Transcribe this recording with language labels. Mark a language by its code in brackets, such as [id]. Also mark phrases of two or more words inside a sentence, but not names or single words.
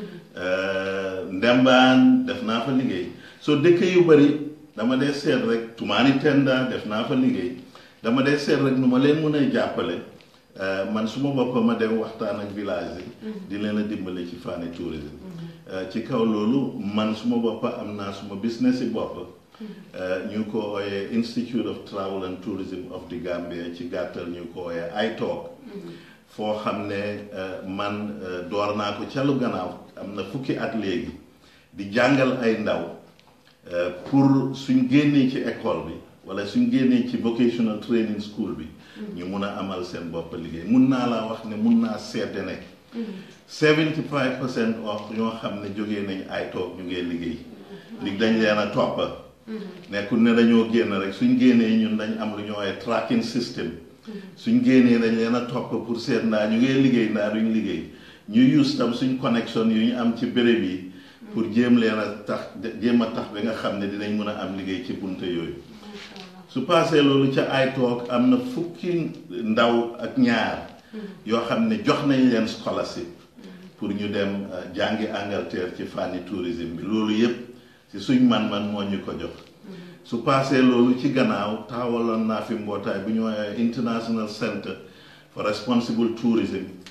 [wo] Ndembaan def naa fa liggéey soo dëkk yu bari dama dee seet rek Tumaani Tenda def naa fa liggéey dama dee seet rek nu ma leen mën a jàppale man suma bopp ma dem waxtaan ak village yi di leen a dimbale ci fànni tourisme ci kaw loolu man suma bopp am naa suma business yi bopp ñu ko ooyee Institute of Travel and Tourism of the Gambia ci gàttal ñu ko ooyee iTalk foo xam ne man door naa ko ca lu gannaaw am na fukki at léegi di jàngal ay ndaw pour suñ génnee ci école bi wala suñ génnee ci [en] vocational training school [wo] bi ñu mun a amal seen bopp liggéey mun naa laa wax ne mun naa seede ne 75% of ñoo xam ne jógee nañ iTalk ñu ngee liggéey li dañ leen a toppa nekkul ne dañoo génn rek suñ génnee ñun dañ am lu ñoo ay [en] tracking system [wo] suñ génnee dañ leen a topp pour seet ndaa ñu ngee liggéey ndaa duñ liggéey ñu use tam suñ connexion yu ñu am ci béréb yi pour jéem a tax ba nga xam ne dinañ mën a am liggéey ci bunte yooyu su paasee loolu ca iTalk am na fukki ndaw ak ñaar yoo xam ne jox nañ leen scholarship pour ñu dem jàngi Angleterre ci fànni tourisme bi loolu yépp ci suñ man-man moo ñu ko jox su paasee loolu ci gannaaw taxawaloon naa fi mbootaay bu ñu woowee International Center for Responsible Tourism